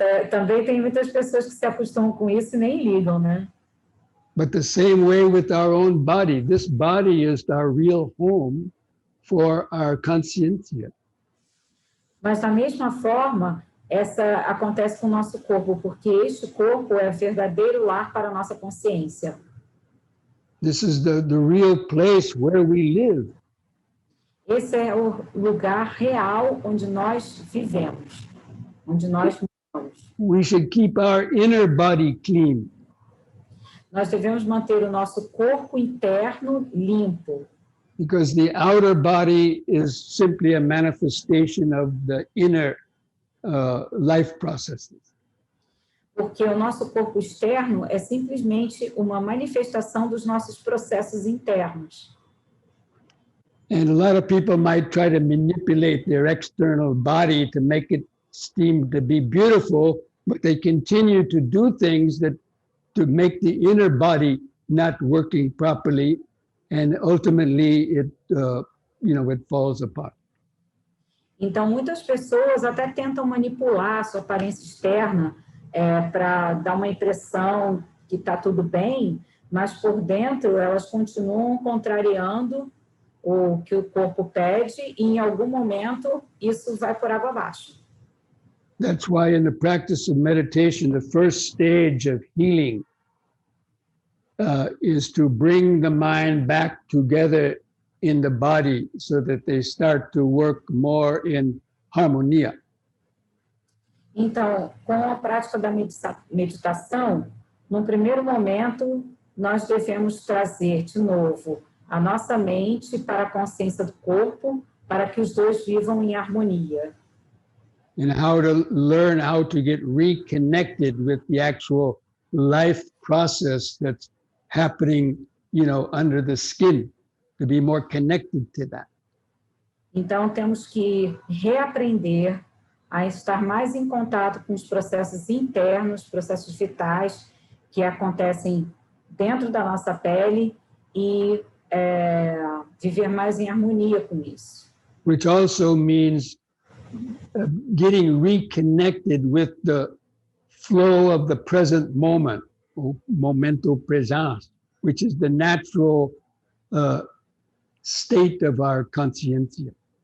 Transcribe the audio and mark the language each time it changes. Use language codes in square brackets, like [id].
[pt] Também tem muitas pessoas que se acostumam com isso e nem ligam, né? [en] But the same way with our own body. This body is our real home for our consciência. [pt] Mas da mesma forma, essa acontece com o nosso corpo, porque este corpo é verdadeiro lar para a nossa consciência. [en] This is the real place where we live. [pt] Esse é o lugar real onde nós vivemos, onde nós moramos. [en] We should keep our inner body clean. [pt] Nós devemos manter o nosso corpo interno limpo. [en] Because the outer body is simply a manifestation of the inner life processes. [pt] Porque o nosso corpo externo é simplesmente uma manifestação dos nossos processos internos. [en] And a lot of people might try to manipulate their external body to make it seem to be beautiful, but they continue to do things to make the inner body not working properly, and ultimately it falls apart. [pt] Então, muitas pessoas até tentam manipular a sua aparência externa para dar uma impressão que está tudo bem, mas por dentro elas continuam contrariando o que o corpo pede e em algum momento isso vai por água abaixo. [en] That's why in the practice of meditation, the first stage of healing is to bring the mind back together in the body so that they start to work more in harmonia. [pt] Então, com a prática da meditação, num primeiro momento, nós devemos trazer de novo a nossa mente para a consciência do corpo, para que os dois vivam em harmonia. [en] And how to learn how to get reconnected with the actual life process that's happening, under the skin, to be more connected to that. [pt] Então, temos que reaprender a estar mais em contato com os processos internos, processos vitais que acontecem dentro da nossa pele e viver mais em harmonia com isso. [en] Which also means getting reconnected with the flow of the present moment, or [pt] momento presente, [en] which is the natural state of our consciência.